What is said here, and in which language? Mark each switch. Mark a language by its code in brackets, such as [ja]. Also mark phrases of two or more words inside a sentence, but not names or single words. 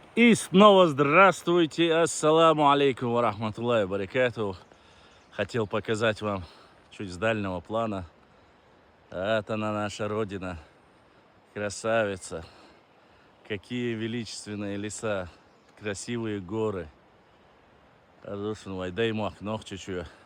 [ru] И снова здравствуйте, [ar] السلام عليكم ورحمة الله وبركاته. [ru] Хотел показать вам чуть с дальнего плана. Вот она, наша родина, красавица. Какие величественные леса, красивые горы. [ce] Ардушин вайдаймах нохчичу.